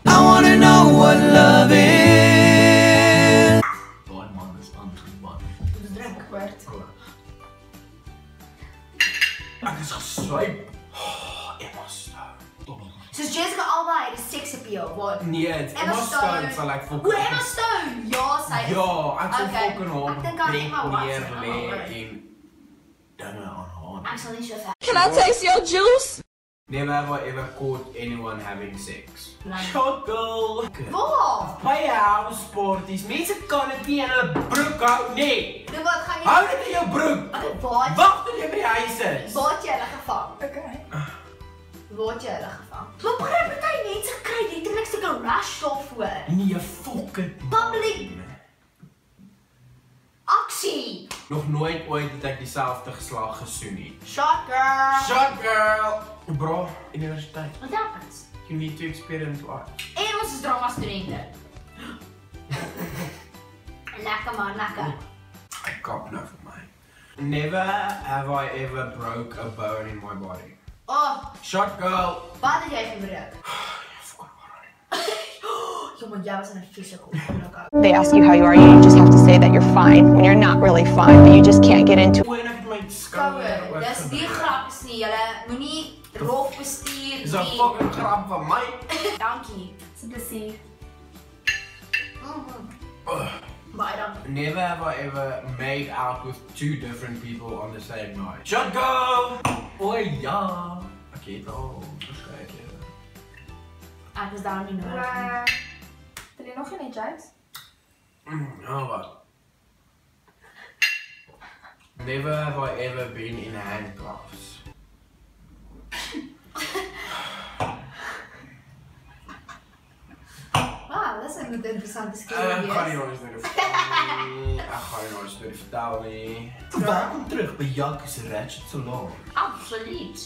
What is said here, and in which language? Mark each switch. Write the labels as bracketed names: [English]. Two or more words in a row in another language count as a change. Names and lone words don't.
[English] I wanna know what love is. [Afrikaans] Daai man is aangeman. Dis drink word. Ek is geswyp. Oh, Emma Stone. Soos Jessica Alba het 'n [English] sex appeal, [Afrikaans] wat? Nee, Emma Stone sal ek O, Emma Stone! Ja, sy is... Ja, ek sal Okay. fucking haar Ek dink aan Emma neer Watson. lê Oh, en dinge aan haar. Ek sal nie so ver. [English] Can I taste your juice? Never have I ever caught anyone having sex. Like- Shot girl! [Afrikaans] Waar? [English] By house parties, [Afrikaans] mense kan dit nie in hulle broek hou nie. Nou wat gaan jy... Hou dit in jou broek. Okay, waar... Wag tot jy by die huis is. Waar het jy hulle gevang? Okay. Waar het jy hulle gevang? Maar baie party mense kry letterlik sulke rash daarvoor. Nee, [English] fuck it. Public- [Afrikaans] Aksie! Nog nooit ooit het ek dieselfde geslag gesoen nie. [English] Shot girl! Shot girl! Bro, [Afrikaans] universiteit. [English] What happens? You need to experience what? [Afrikaans] En ons is drama studente. Lekker man, lekker. Ek kap nou vir my. [English] Never have I ever broke a bone in my body. Oh, Shot girl! [Afrikaans] wat het jy gebreek? [English] Fuck alright. [Afrikaans] Jongen, jy was in 'n physical ongeluk. [English] They ask you how you are, you just have to say that you're fine when you're not really fine, but you just can't get into it. [Afrikaans] O, en ek het my skouer Skouer, dis die grap is nie, julle moenie rof bestuur Dis 'n fucking grap van my. Dankie. Dis 'n plesier. Baie dankie. [English] Never have I ever made out with two different people on the same night. Shot girl! [Afrikaans] O ja! Ek het al verskeie. Ek is daar nie nodig. Het jy nog geen jokes? Oh wat? [English] Never have I ever been in handcuffs. [Afrikaans] Wow, dis 'n interessante Ek storie. gaan nie nou eens storie vertel nie. Ek gaan nie nou eens storie vertel nie. Welkom terug by Jacques Ratchet Salon. Absoluut.